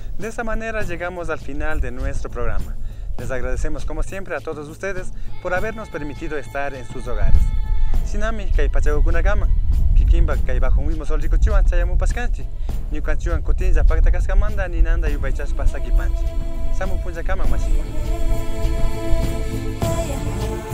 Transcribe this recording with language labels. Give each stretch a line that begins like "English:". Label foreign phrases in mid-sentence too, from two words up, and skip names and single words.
Spanish: esta manera llegamos al final de nuestro programa. Les agradecemos como siempre a todos ustedes por habernos permitido estar en sus hogares.
Quechua: Sinami kay pachakukunakama, kikimba kay bajo un mismo sol rikuchuan chayamupaskanchi, ñukanchiwan kutinlla paktakaskamanta ninanda yupaychaspa sakipanchi. Samu punchakama mashikuna.